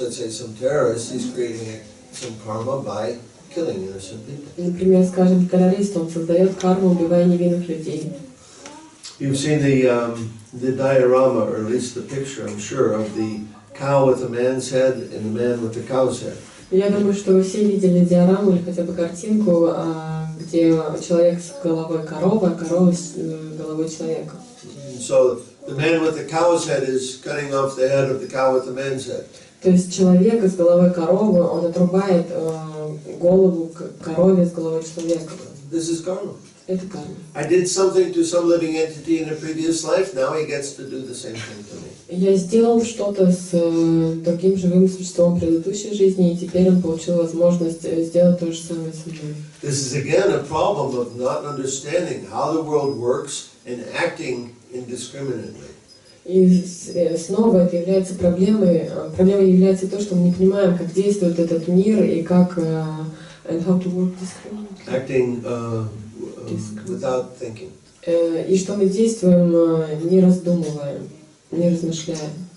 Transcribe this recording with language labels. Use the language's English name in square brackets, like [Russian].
[English] Let's say some terrorist, he's creating some karma by killing innocent people. [Russian] Например, скажем, террорист, он создает карму, убивая невинных людей. [English] You've seen the diorama, or at least the picture, I'm sure, of the cow with the man's head and the man with the cow's head. [Russian] Я думаю, что вы все видели диораму или хотя бы картинку, где человек с головой коровы, а корова с головой человека. [English] So the man with the cow's head is cutting off the head of the cow with the man's head. [Russian] То есть человек с головой коровы, он отрубает голову корове с головой человека. [English] This is karma. [Russian] Это карма. [English] I did something to some living entity in a previous life, now he gets to do the same thing to me. [Russian] Я сделал что-то с другим живым существом в предыдущей жизни, и теперь он получил возможность сделать то же самое со мной. [English] This is again a problem of not understanding how the world works and acting indiscriminately. [Russian] И снова это является проблемой. Проблемой является то, что мы не понимаем, как действует этот мир и как [English] and how to work discriminately. Acting without thinking. [Russian] И что мы действуем, не раздумывая, не размышляя.